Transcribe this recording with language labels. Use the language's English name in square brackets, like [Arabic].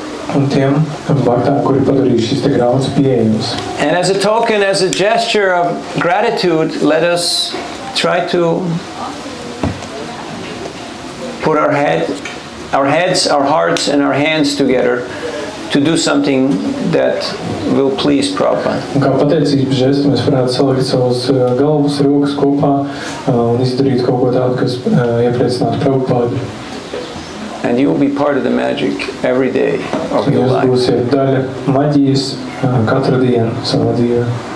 [English] And as a token, as a gesture of gratitude, let us try to put our heads, our hearts, and our hands together to do something that will please Prabhupada. [Latvian] Kā pateicības žestu mēs varētu salikt savus galvas, rokas kopā un izdarīt kaut ko tādu, kas iepriecinātu Prabhupādu. [English] And you will be part of the magic every day of your life. [Latvian] Jūs būsiet daļa maģijas katru dienu savā dzīvē.